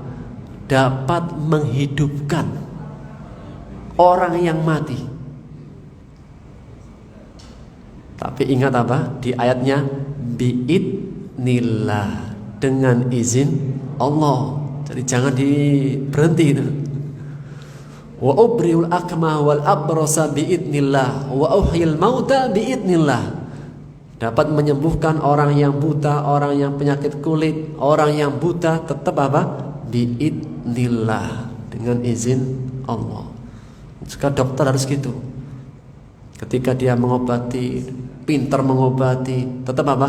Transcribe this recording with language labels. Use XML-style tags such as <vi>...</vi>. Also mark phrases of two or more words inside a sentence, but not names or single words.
<id>Dapat menghidupkan orang yang mati. Tapi ingat apa? Di ayatnya bi'idnillah, dengan izin Allah. Jadi jangan berhenti itu.</id> <ar>وأبرئ الأكمه والأبرص بإذن الله وأحيي الموتى بإذن الله.</ar> <id>Dapat menyembuhkan orang yang buta, orang yang penyakit kulit, orang yang buta tetap apa?</id> <ar>بإذن الله,</ar> <id>dengan izin Allah. Jika dokter harus gitu. Ketika dia mengobati, pintar mengobati, tetap apa?</id>